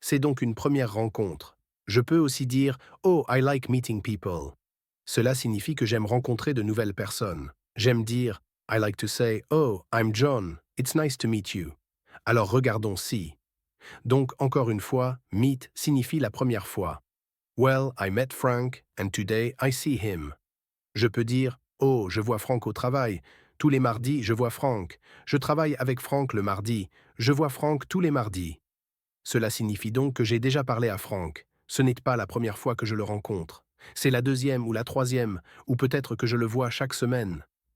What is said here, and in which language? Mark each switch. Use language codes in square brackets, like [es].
[fr] C'est donc une première rencontre. Je peux aussi dire « [en] Oh, I like meeting people ». [fr] Cela signifie que j'aime rencontrer de nouvelles personnes. J'aime dire « [en] I like to say « Oh, I'm John, it's nice to meet you ». [fr] Alors regardons si. Donc, encore une fois, « meet » signifie la première fois. [en] Well, I met Frank, and today I see him. [fr] Je peux dire « Oh, je vois Frank au travail. Tous les mardis, je vois Frank. Je travaille avec Frank le mardi. Je vois Frank tous les mardis. » Cela signifie donc que j'ai déjà parlé à Frank. Ce n'est pas la première fois que je le rencontre. C'est la deuxième ou la troisième, ou peut-être que je le vois chaque semaine.